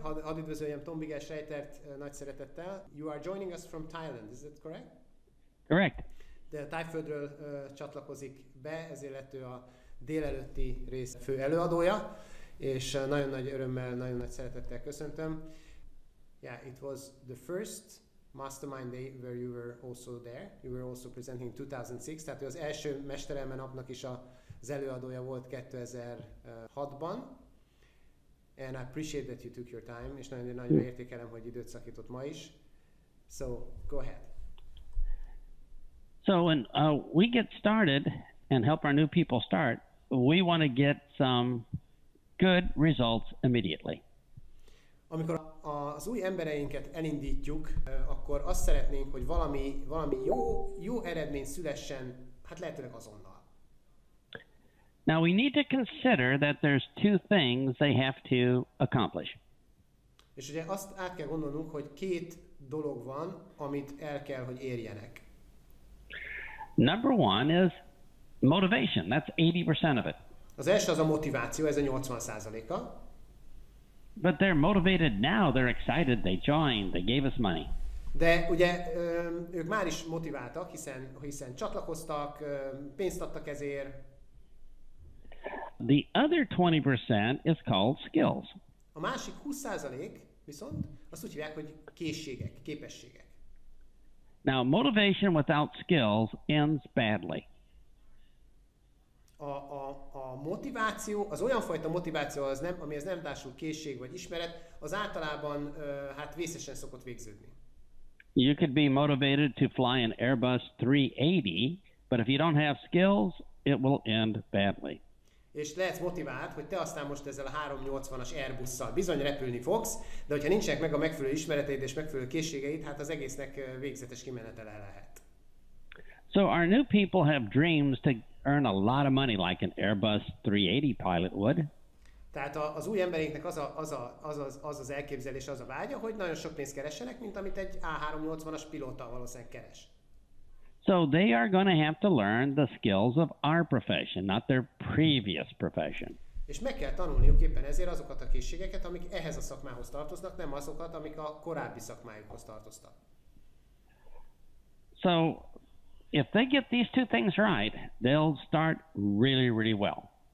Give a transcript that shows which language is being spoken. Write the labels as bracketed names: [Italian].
[Hungarian] Hadd üdvözöljem Tom Bigel Schreitert nagy szeretettel. [English] You are joining us from Thailand, is that correct? Correct. [Hungarian] De Tájföldről csatlakozik be, ezért lett ő a délelőtti rész fő előadója, és nagyon nagy örömmel, nagyon nagy szeretettel köszöntöm. [English] Yeah, it was the first Mastermind Day where you were also there. You were also presenting in 2006, [Hungarian] tehát ő az első Mesterelme napnak is az előadója volt 2006-ban. [English] And I appreciate that you took your time, [Hungarian] és nagyon értékelem, hogy időt szakított ma is. [English] So, go ahead. So when we get started and help our new people start, we want to get some good results immediately. [Hungarian] Amikor az új embereinket elindítjuk, akkor azt szeretnénk, hogy valami jó eredmény szülessen, hát lehetőleg azonnal. [English] Now we need to consider that there's two things they have to accomplish. [Hungarian] És ugye azt át kell gondolnunk, hogy két dolog van, amit el kell, hogy érjenek. [English] Number one is motivation. That's 80% of it. [Hungarian] Az első az a motiváció, ez a 80%-a. [English] But they're motivated now. They're excited. They joined. They gave us money. [Hungarian] De ugye ők már is motiváltak, hiszen csatlakoztak, pénzt adtak ezért. [English] The other 20% is called skills. [Hungarian] A másik 20% viszont azt úgy hívják, hogy készségek, képességek. [English] Now, motivation without skills ends badly. [Hungarian] A motiváció, az olyan fajta motiváció, amihez nem társul készség vagy ismeret, az általában hát vészesen szokott végződni. [English] You could be motivated to fly an Airbus 380, but if you don't have skills, it will end badly. [Hungarian] És lehetsz motivált, hogy te aztán most ezzel a 380-as Airbusszal bizony repülni fogsz, de hogyha nincsenek meg a megfelelő ismereteid és megfelelő készségeid, hát az egésznek végzetes kimenetele lehet. [English] So our new people have dreams to earn a lot of money like an Airbus 380 pilot would. [Hungarian] Tehát az új embereinknek az elképzelés, az a vágya, hogy nagyon sok pénzt keressenek, mint amit egy A380-as pilóta valószínűleg keres. [English] So they are going to have to learn the skills of our profession, not their previous profession. [Hungarian] És meg kell tanulniuk éppen ezért azokat a készségeket, amik ehhez a szakmához tartoznak, nem azokat, amik a korábbi szakmájukhoz tartoztak. [English] So if they get these two things right, they'll start really, really well.